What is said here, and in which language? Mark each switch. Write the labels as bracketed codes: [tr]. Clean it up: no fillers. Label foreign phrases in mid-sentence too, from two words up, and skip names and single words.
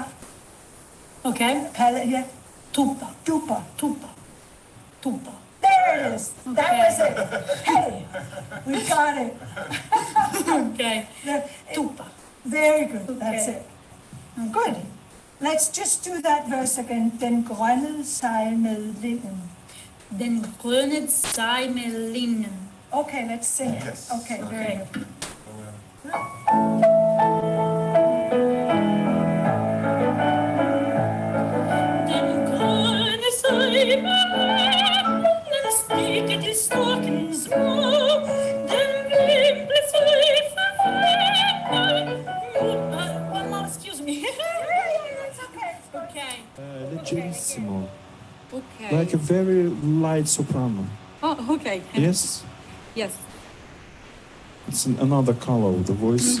[en] Okay. Palate, yeah. Tupa. Dupa. Tupa. Tupa. There it is. Okay. That was it. Hey, we got it. Okay. Tupa. Very good. Okay. That's it. Okay. Good. Let's just do that verse again. [da] Den grønne sig med linden. Den grønne sig med linden. [en] Okay, let's sing it. Yes. Okay, very good. [da] Den grønne sig med linden stikker til stokken små. Den vimple sig for [en] excuse me. Okay. Leggerissimo. Okay. Like a very light soprano. Oh, okay. Yes? Yes. It's another color of the voice.